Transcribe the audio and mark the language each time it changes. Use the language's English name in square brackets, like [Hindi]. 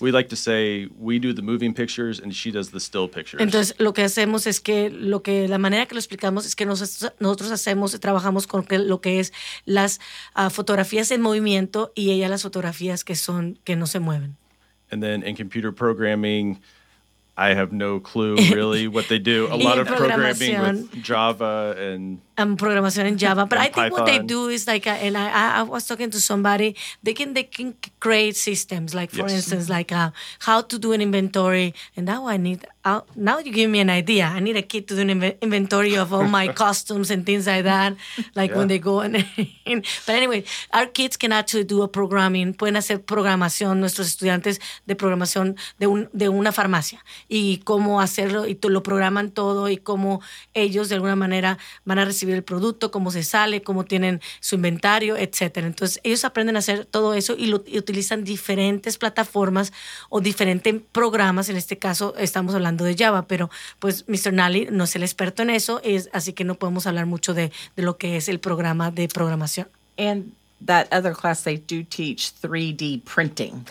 [English] We like to say we do the moving pictures and she does the still pictures. [Spanish] Entonces, lo que hacemos es que, la manera que lo explicamos es que nosotros hacemos, trabajamos con lo que es las fotografías en movimiento y ella las fotografías que no se mueven. [English] And then in computer programming, I have no clue really what they do. A lot of programming with Java and [Spanish] programación en Java. [English] But I think what they do is I was talking to somebody. They can create systems. Like for instance, how to do an inventory. And now I need. Now you give me an idea. I need a kit to do an inventory of all my costumes and things like that. When they go and. But anyway, our kids can actually do a programming. [Spanish] Pueden hacer programación nuestros estudiantes de programación de una farmacia y cómo hacerlo y lo programan todo y cómo ellos de alguna manera van a recibir el producto, cómo se sale, cómo tienen su inventario, etcétera. Entonces, ellos aprenden a hacer todo eso y utilizan diferentes plataformas o diferentes programas. En este caso, estamos hablando de Java, pero pues Mr. Nally no es el experto en eso, así que no podemos hablar mucho de lo que es el programa de programación. [English] And that other class, they do teach 3D printing.